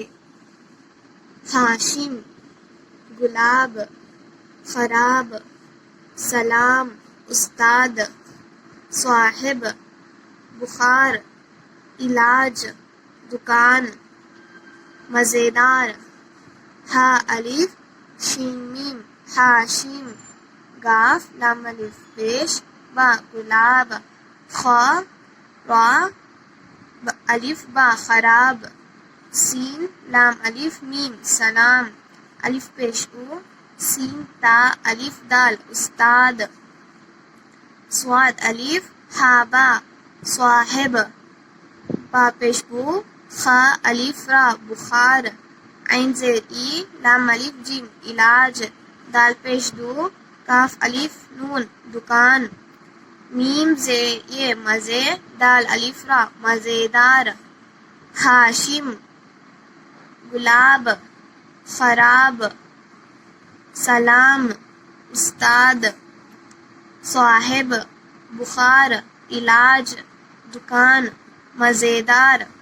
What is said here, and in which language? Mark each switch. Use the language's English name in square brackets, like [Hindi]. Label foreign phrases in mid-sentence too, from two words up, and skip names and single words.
[Urdu] ہاشم، گلاب، خراب، سلام، استاد، صاحب، بخار، علاج، دکان، مزیدار۔ ہا الف شین میم ہاشم، گاف لام الف پیش با گلاب، خا را الف با خراب، سین لام الف میم سلام، الف پیش او سین تا الف دال استاد، صاد الف ہا با صاحب، با پیش بو خا الف را بخار، عین زیر ای لام الف جیم علاج، دال پیش دو کاف الف نون دکان، میم زیر یہ مزے، دال الف را مزیدار۔ ہاشم، گلاب، خراب، سلام، استاد، صاحب، بخار، علاج، دکان، مزیدار۔